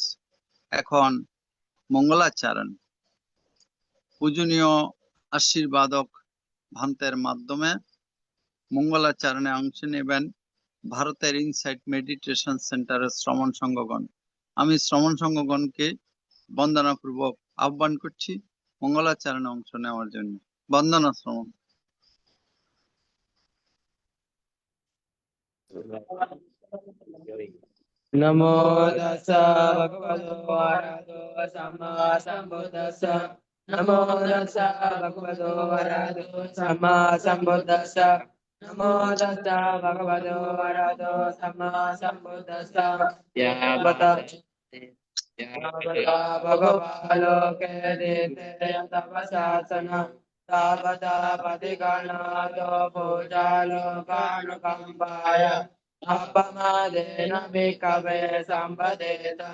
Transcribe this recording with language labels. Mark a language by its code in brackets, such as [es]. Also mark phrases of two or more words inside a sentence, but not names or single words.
[bn] এখন মঙ্গলাচরণ পূজনীয় আশীর্বাদক ভান্তের মাধ্যমে মঙ্গলাচরণে অংশ নেবেন ভারতের ইনসাইট মেডিটেশন সেন্টারের শ্রমণ সংঘগণ। আমি শ্রমণ সংঘগণকে বন্দনাপূর্বক আহ্বান করছি মঙ্গলাচরণে অংশ নেওয়ার জন্য। বন্দনা শ্রমণ। [pi] नमो तस्सा भगवतो अरहतो सम्मा सम्बुद्दस्सा। नमो तस्सा भगवतो अरहतो सम्मा सम्बुद्दस्सा। नमो तस्सा भगवतो अरहतो सम्मा सम्बुद्दस्सा। यावता भगवालोके दिते तपसासना तावता पतिगणातो पूजालोकानुकम्पाय अपमादेन भिक्खवे सम्पदेता।